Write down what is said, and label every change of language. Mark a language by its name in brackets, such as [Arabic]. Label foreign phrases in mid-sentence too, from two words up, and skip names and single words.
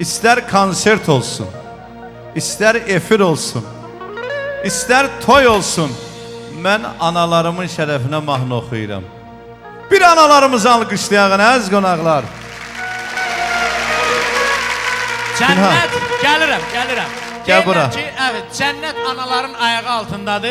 [Azerbaijani] İster konsert olsun, ister efir olsun, ister toy olsun, mən analarımın şərəfinə mahnı oxuyuram. Bir analarımızı alqışlayaq, əziz qonaqlar. Cənnət, gəlirəm. Gəl bura. Deyirlər ki, evet, cənnət anaların ayağı altındadır.